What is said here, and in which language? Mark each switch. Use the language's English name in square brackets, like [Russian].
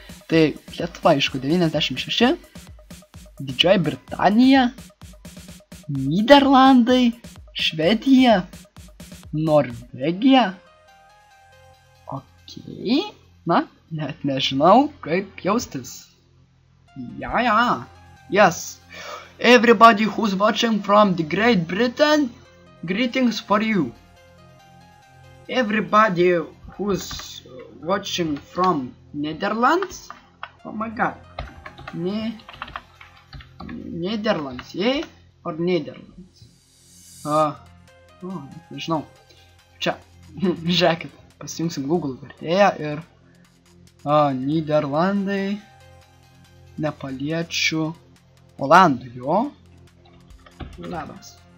[Lithuanian] Tai Lietuva, aišku, 96, Didžioji Britanija, Nyderlandai, Švedija, Norvegija. Okei. Na, net nežinau, kaip jaustis. Ja. Yes. [English] Everybody who's watching from the Great Britain, greetings for you. Everybody who's watching from Netherlands, oh my god, Netherlands, yeah, or Netherlands? [Lithuanian] Nežinau. Čia, žiūrėkit, pasijungsim Google vertėją ir Nyderlandai, nepaliečių, Olandų, jo, labas.